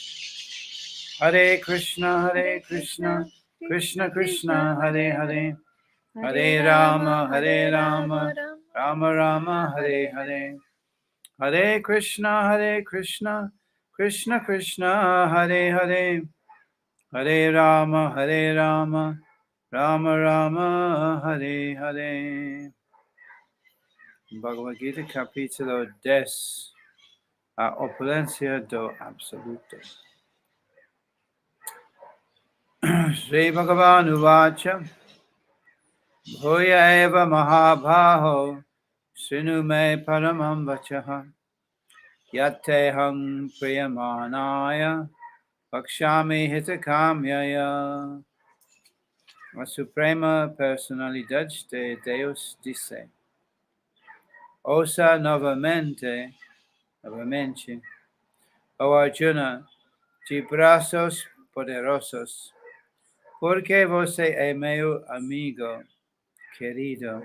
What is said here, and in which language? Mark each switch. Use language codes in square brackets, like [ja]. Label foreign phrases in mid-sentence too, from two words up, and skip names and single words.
[sa] हरे कृष्ण कृष्ण कृष्ण हरे हरे हरे राम राम राम हरे हरे हरे कृष्ण कृष्ण कृष्ण हरे हरे हरे राम राम राम हरे हरे. [pt] Bhagavad-Gita Capítulo 10, a opulência do Absoluto. [sa] श्री भगवान् उवाच भूय एव महाबाहो शृणु मे परमं वचः यत्तेऽहं प्रीयमाणाय वक्ष्यामि हितकाम्यया. [pt] A Suprema Personalidade de Deus disse: Ouça novamente, ó Arjuna, de braços poderosos, porque você é meu amigo querido.